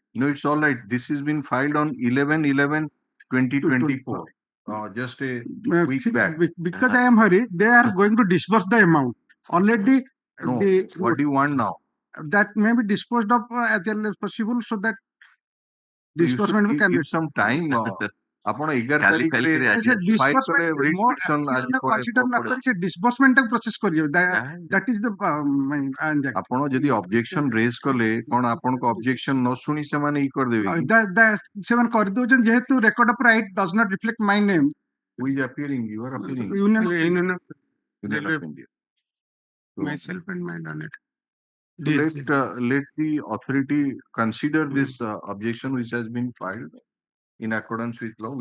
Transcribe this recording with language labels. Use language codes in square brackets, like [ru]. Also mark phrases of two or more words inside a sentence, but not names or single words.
[en] No, it's all right. This has been filed on 11/11/2024. Just a week back. Because I am hurried, they are going to disburse the amount. Already, no, what do you want now? That may be disposed of as early as possible so that disbursement can give some time. [or] ଆପଣ 11 ତାରିଖରେ ଫାଇଲ କଲେ [en] writ petition [or] ଆଜି ସେ disbursement ଟାକୁ process କରିବେ [en] that is the [or] ଆପଣ ଯଦି [en] objection raise [or] କଲେ କଣ ଆପଣଙ୍କ objection ନ ଶୁଣି ସେମାନେ ଇ କରିଦେବେ ସେମାନେ କରିଦଉଛନ୍ତି ଯେହେତୁ [en] record of right does not reflect my name. Who is appearing? You are appearing. Union of India. Myself and my donor. So let the authority consider this objection which has been filed in accordance with law.